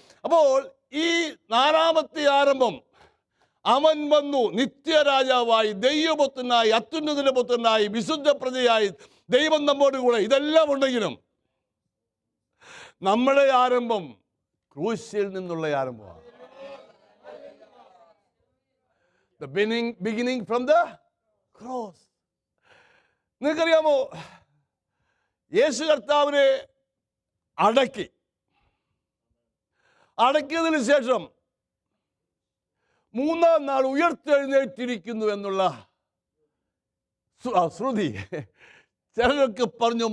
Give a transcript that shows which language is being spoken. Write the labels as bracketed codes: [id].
[ml] അപ്പോൾ ഈ 4ാമത്തെ ആരംഭം, അവൻ വന്നു നിത്യരാജാവായി, ദൈവപുത്രനായി, അത്യുന്നതിന്റെ പുത്രനായി, വിശുദ്ധ പ്രജയായി, ദൈവം നമ്മോട് കൂടെ. ഇതെല്ലാം ഉണ്ടെങ്കിലും നമ്മുടെ ആരംഭം ക്രൂശിൽ നിന്നുള്ള ആരംഭമാണ്. [en] The beginning from the cross. [ml] നിങ്ങൾക്കറിയാമോ, യേശു കർത്താവിനെ അടക്കിയതിനു ശേഷം 3-ാം നാൾ ഉയർത്തെഴുന്നേറ്റിരിക്കുന്നു എന്നുള്ള ശ്രുതി ചിലരൊക്കെ പറഞ്ഞു.